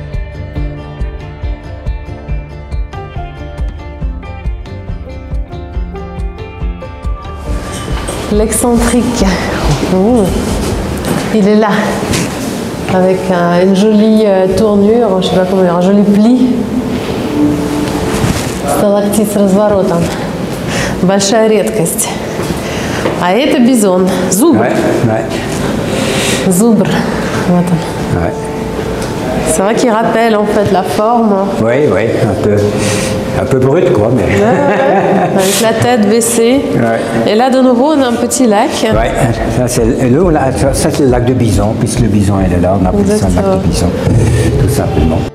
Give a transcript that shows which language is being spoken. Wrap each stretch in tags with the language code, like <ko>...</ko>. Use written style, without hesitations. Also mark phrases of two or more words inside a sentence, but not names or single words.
<fr>L'excentrique. Il est là, avec une jolie tournure, je ne sais pas comment dire, un joli pli.</fr> <ru>Сталактит с разворотом. Большая редкость. А это бизон. Зубр. Зубр. Вот он.</ru> <fr>C'est vrai qu'il rappelle en fait la forme. Oui, un peu brut quoi. Mais... avec la tête baissée. Et là de nouveau on a un petit lac. Ça c'est le lac de Bison, puisque le bison est là, on appelle ça le lac de Bison, tout simplement.</fr>